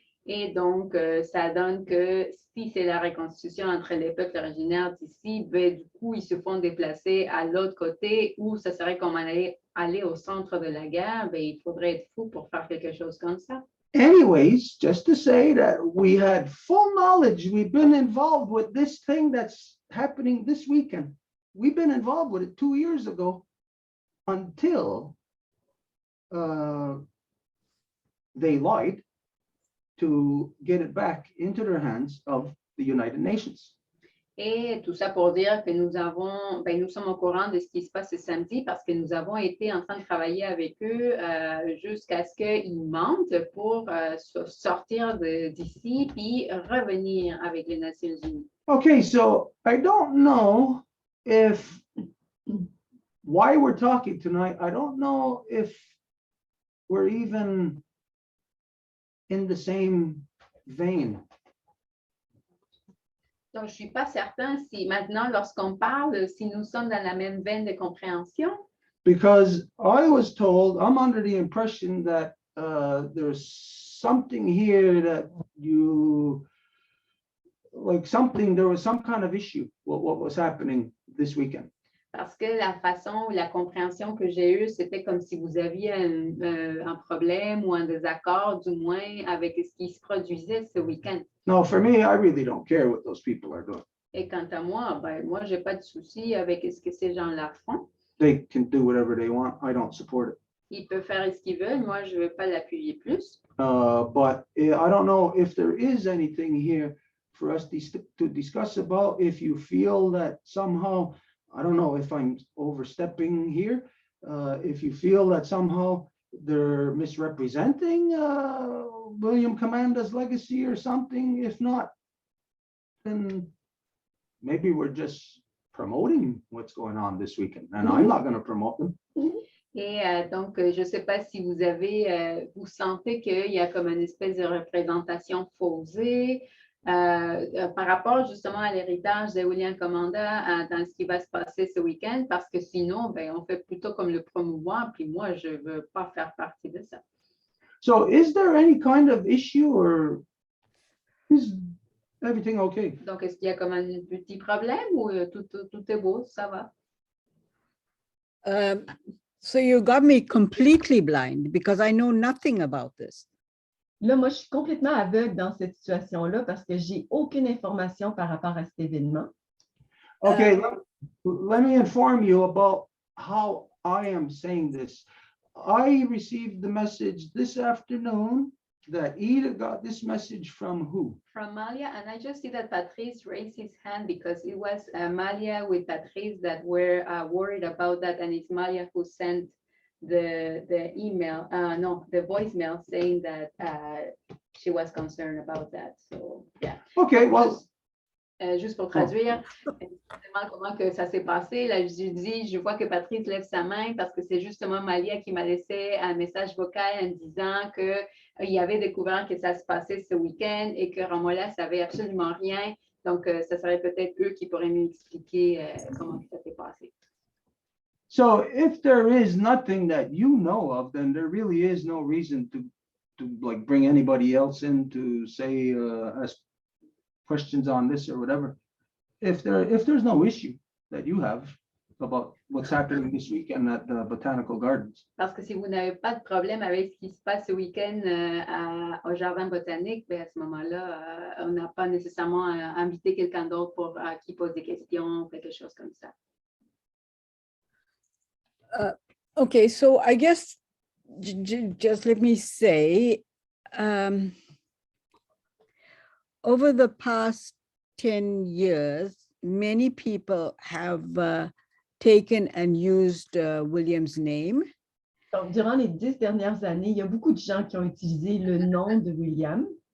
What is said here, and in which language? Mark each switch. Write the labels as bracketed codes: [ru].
[fr] Et donc, ça donne que si c'est la reconstitution entre les peuples originaires d'ici, ben, du coup, ils se font déplacer à l'autre côté où ça serait comme aller au centre de la guerre. Ben, il faudrait être fou pour faire quelque chose comme ça. [en] Anyways, just to say that we had full knowledge. We've been involved with this thing that's happening this weekend. We've been involved with it 2 years ago until they lied to get it back into their hands of the United Nations. [fr] Et tout ça pour dire que nous sommes au courant de ce qui se passe ce samedi parce que nous avons été en train de travailler avec eux jusqu'à ce qu'ils mentent pour sortir d'ici puis revenir avec les Nations Unies. [en] Okay, so I don't know if why we're talking tonight, I don't know if we're even in the same vein. [fr] Donc, je ne suis pas certain si maintenant, lorsqu'on parle, si nous sommes dans la même veine de compréhension. [en] Because I was told, I'm under the impression that there's something here that there was some kind of issue with what was happening this weekend. [fr] Parce que la façon ou la compréhension que j'ai eue, c'était comme si vous aviez un problème ou un désaccord, du moins, avec ce qui se produisait ce week-end. [en] No, for me, I really don't care what those people are doing. [fr] Et quant à moi, moi, je n'ai pas de souci avec ce que ces gens-là font. [en] They can do whatever they want. I don't support it. [fr] Ils peuvent faire ce qu'ils veulent. Moi, je ne veux pas l'appuyer plus. [en] But I don't know if there is anything here for us to discuss about. If you feel that somehow, I don't know if I'm overstepping here. If you feel that somehow they're misrepresenting William Commanda's legacy or something, if not, then maybe we're just promoting what's going on this weekend, and I'm not going to promote them. [fr] Et donc, je ne sais pas si vous sentez qu'il y a comme une espèce de représentation faussée par rapport justement à l'héritage de William Commanda dans ce qui va se passer ce week-end, parce que sinon, on fait plutôt comme le promouvoir, puis moi, je ne veux pas faire partie de ça. [en] So is there any kind of issue or is everything okay? [fr] Donc, est-ce qu'il y a comme un petit problème ou tout est beau, ça va? [en] So you got me completely blind because I know nothing about this. [fr] Là, moi, je suis complètement aveugle dans cette situation-là parce que j'ai aucune information par rapport à cet événement. [en] Okay, let me inform you about how I am saying this. I received the message this afternoon that Ida got this message from who? From Malia, and I just see that Patrice raised his hand because it was Malia with Patrice that were worried about that, and it's Malia who sent the email, the voicemail saying that she was concerned about that. So yeah. Okay, well. [fr] Juste pour traduire, comment que ça s'est passé. Là, je vois que Patrice lève sa main parce que c'est justement Malia qui m'a laissé un message vocal en disant qu'il avait découvert que ça se passait ce week-end et que Ramola ne savait absolument rien. Donc, ça serait peut-être eux qui pourraient mieux expliquer comment ça s'est passé. [en] So if there is nothing that you know of, then there really is no reason to like bring anybody else in to say ask questions on this or whatever. If there's no issue that you have about what's happening this weekend at the Botanical Gardens. [fr] Parce que si vous n'avez pas de problème avec ce qui se passe ce week-end au Jardin botanique, à ce moment-là, on n'a pas nécessairement invité quelqu'un d'autre pour qui pose des questions, quelque chose comme ça. [en] Okay, so I guess just let me say, over the past 10 years, many people have taken and used William's name. [fr] Donc, durant les 10 dernières années, il y a beaucoup de gens qui ont utilisé le nom de William.